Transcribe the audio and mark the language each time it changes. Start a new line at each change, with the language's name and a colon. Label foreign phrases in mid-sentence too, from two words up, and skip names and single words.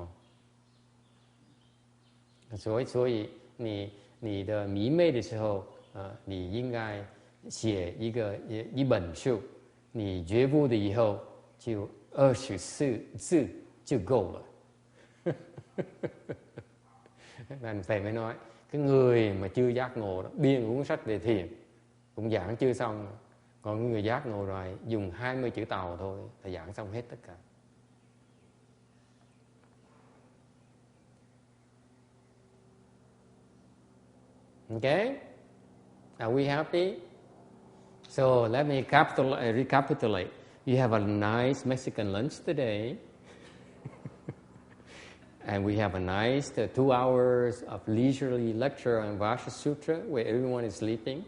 Chinese: 所以你的迷昧的时候，你应该写一本書，你覺悟的以後就24字就夠了。
Vietnamese: Nên Thầy mới nói, cái người mà chưa giác ngộ đó, biên cuốn sách về thiền cũng giảng chưa xong. Còn người giác ngộ rồi dùng 20 chữ Tàu thôi là giảng xong hết tất cả. Okay?
English: Are we happy? So let me recapitulate. You have a nice Mexican lunch today. And we have a nice 2 hours of leisurely lecture on Vajra Sutra where everyone is sleeping.